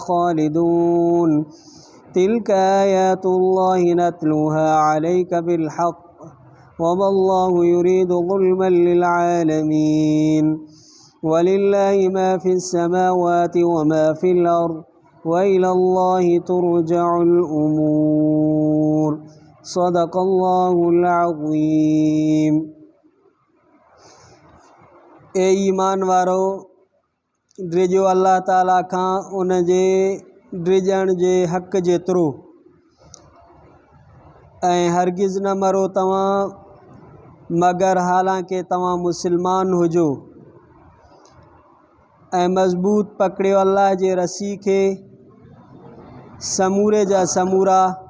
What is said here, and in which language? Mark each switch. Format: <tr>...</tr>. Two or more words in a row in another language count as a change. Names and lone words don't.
<ar>خالدون تلك آيات الله نتلوها عليك بالحق وما الله يريد ظلما للعالمين ولله ما في السماوات وما في الأرض وإلى الله ترجع الأمور صدق الله العظيم</ar> <sd>ए ईमान वारो ड्रिजो अल्लाह ताला खां उन जे ड्रिजण जे हक़ जेतिरो ऐं हरगिज़ न मरो तव्हां मगर हालांकि तव्हां मुसलमान हुजो ऐं मज़बूत पकड़ियो अल्लाह जे रसी खे समूरे जा समूरा</sd>